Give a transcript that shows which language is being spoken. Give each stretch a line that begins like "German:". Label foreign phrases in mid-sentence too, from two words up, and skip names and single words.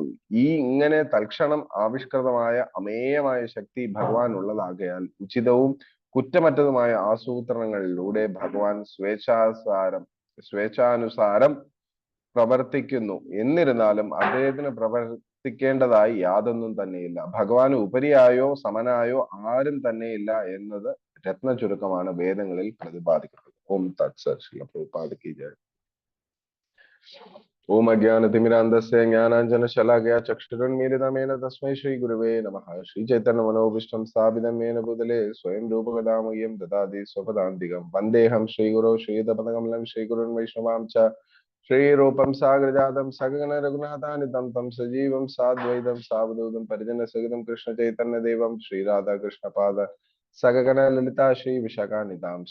Malayalam: ഇങ്ങനെ തൽക്ഷണം ആവിഷ്കൃതമായ അമേയമായ ശക്തി ഭഗവാൻ ഉള്ളതാകയാൽ ഉചിതവും കുറ്റമറ്റതുമായ ആസൂത്രണങ്ങളിലൂടെ ഭഗവാൻ സ്വേച്ഛാനുസാരം പ്രവർത്തിക്കുന്നു. എന്നിരുന്നാലും അദ്ദേഹത്തിന് പ്രവർത്തിക്കേണ്ടതായി യാതൊന്നും തന്നെയില്ല. ഭഗവാന് ഉപരിയായോ സമനായോ ആരും തന്നെയില്ല എന്നത് രത്ന ചുരുക്കമാണ് വേദങ്ങളിൽ പ്രതിപാദിക്കുന്നത്.
Sanskrit: ഓം തത്സത്.
Hindi: श्रील प्रभुपाद की जय.
Sanskrit: ओम अज्ञानतिमिरान्धस्य ज्ञानाञ्जनशलाकया चक्षुरुन्मीलितं तस्मै श्रीगुरुवे नमः. श्रीचैतन्यमनोभीष्टं स्थापितं येन भूतले स्वयं रूपकदा मह्यं ददाति स्वपदान्तिकं. वन्देऽहं श्रीगुरो श्रीयुतपदकमलं श्रीगुरुन् वैष्णवां च श्रीरूपं साग्रजातं सगगण रघुनाथान्वितं तं सजीवं साद्वैतं सावधूतं परिजनसहितं कृष्णचैतन्यदेवं श्रीराधाकृष्णपाद सगगण ललिता श्री विशाखान्वितांश.